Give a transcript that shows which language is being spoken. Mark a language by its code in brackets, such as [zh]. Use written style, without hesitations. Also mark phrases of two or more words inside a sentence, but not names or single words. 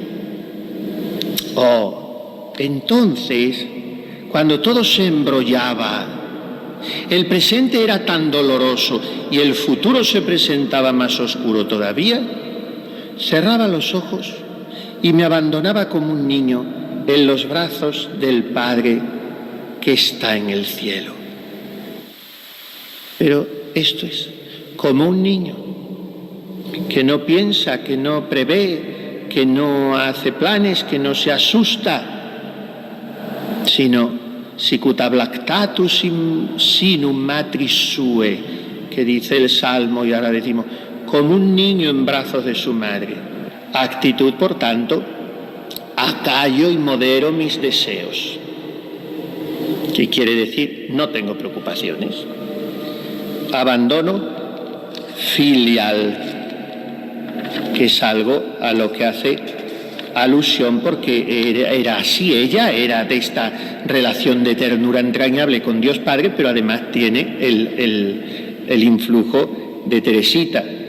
[es] Entonces, cuando todo se embrollaba, el presente era tan doloroso y el futuro se presentaba más oscuro todavía, cerraba los ojos y me abandonaba como un niño en los brazos del Padre que está en el cielo. Pero esto es como un niño que no piensa, que no prevé, que no hace planes, que no se asusta, sino [la] sicut ablactatus in sinum matris sue, [es] que dice el Salmo y ahora decimos, como un niño en brazos de su madre. Actitud, por tanto, acallo y modero mis deseos. ¿Qué quiere decir? No tengo preocupaciones. Abandono filial, que es algo a lo que hace alusión porque era así, ella era de esta relación de ternura entrañable con Dios Padre, pero además tiene el influjo de Teresita.